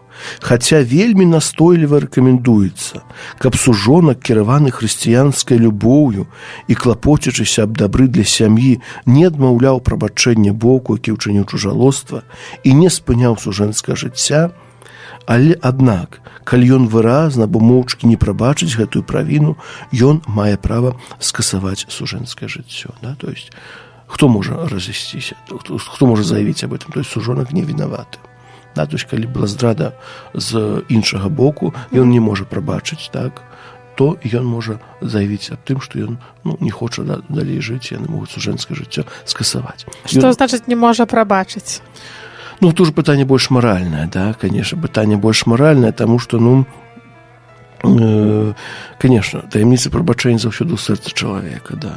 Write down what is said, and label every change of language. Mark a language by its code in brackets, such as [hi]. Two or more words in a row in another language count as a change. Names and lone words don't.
[be] Хаця вельмі настойліва рэкамендуецца, каб сужонак, кіраваны хрысціянскай любоўю і клапоцячыся аб дабры для сям'і, не адмаўляў прабачэння боку, які ўчыніў чужалоства, і не спыняў сужэнскае жыцця, але, аднак, калі ён выразна або моўчкі не прабачыць гэтую правіну, ён мае права скасаваць сужэнскае жыццё. Да? [ru] То есть, [be] хто можа развесціся? Хто можа заявіць аб этом? [ru] То есть, [be] сужонак не вінаваты. Да? [ru] То есть, [be] калі была здрада з іншага боку, ён не можа прабачыць, так? То ён можа заявіць аб тым, што ён не хоча далей жыць, яны могуць сужэнскае жыццё скасаваць. Што значыць не можа прабачыць? Тут уже пытанне больш маральнае, да, конечно, пытанне больш маральнае, таму што, конечно, таямніца прабачэння заўсёды ў сэрцы чалавека, да.